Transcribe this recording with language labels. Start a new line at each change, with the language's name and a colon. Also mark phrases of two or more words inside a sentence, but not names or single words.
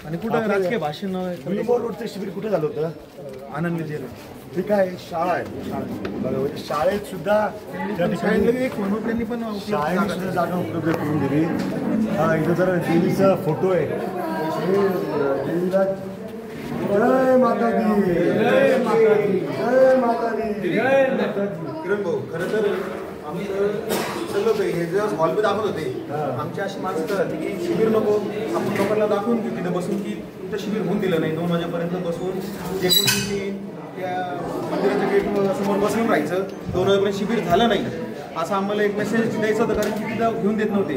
Marathi: आणि कुठं राजकीय भाषण गुलमोहर रोडचं शिबिर कुठे झालं होतं? आनंद जेल. ते काय शाळा आहे, बघा म्हणजे शाळेत सुद्धा त्या ठिकाणी एक त्यांनी पण शाळेने सुद्धा जागा उपलब्ध करून दिली. इथं जर देवीचा फोटो आहे, देवीला
Hindi: जय माता दी, जय माता दी, जय माता दी, जय माता दी.
Marathi: किरण भाऊ, खरं तर आमचं सगळं होतं हे जे हॉलमध्ये दाखवत होते, आमची अशी माणसं कळत की शिबिर नको, आपण लोकांना दाखवून घेऊ तिथे बसून की इथं शिबिर होऊन दिलं नाही. 2 वाजेपर्यंत बसून जे कोणी त्या मंदिराच्या गेट समोर बसून राहायचं, 2 वाजेपर्यंत शिबिर झालं नाही असं आम्हाला एक मेसेज द्यायचं होतं, कारण की तिथं घेऊन देत नव्हते.